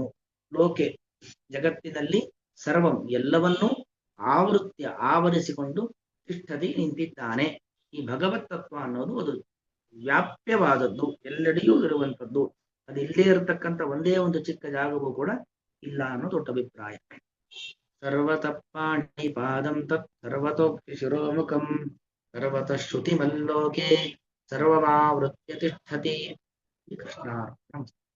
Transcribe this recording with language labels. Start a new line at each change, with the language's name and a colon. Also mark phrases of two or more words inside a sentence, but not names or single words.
Kannada: ಲೋಕೆ ಜಗತ್ತಿನಲ್ಲಿ ಸರ್ವಂ ಎಲ್ಲವನ್ನೂ ಆವರಿಸಿಕೊಂಡು ತಿಷ್ಠತಿ ನಿಂತಿದ್ದಾನೆ. ಈ ಭಗವತ್ ತತ್ವ ಅನ್ನೋದು ಅದು ವ್ಯಾಪ್ಯವಾದದ್ದು, ಎಲ್ಲೆಡೆಯೂ ಇರುವಂಥದ್ದು. ಅದು ಇಲ್ಲೇ ಇರತಕ್ಕಂಥ ಒಂದೇ ಒಂದು ಚಿಕ್ಕ ಜಾಗವೂ ಕೂಡ ಇಲ್ಲ ಅನ್ನೋ ದೊಡ್ಡ ಅಭಿಪ್ರಾಯ.
Sanskrit: ಸರ್ವತಃ ತತ್ ಸರ್ವತೋಕ್ತಿ ಶಿರೋಮುಖಂ ಸರ್ವತಃ ಶ್ರುತಿಮಲ್ಲೋಕೆ ಸರ್ವಮಾವೃತ್ಯ ತಿಷ್ಠತಿ.
Kannada: ಕೃಷ್ಣ.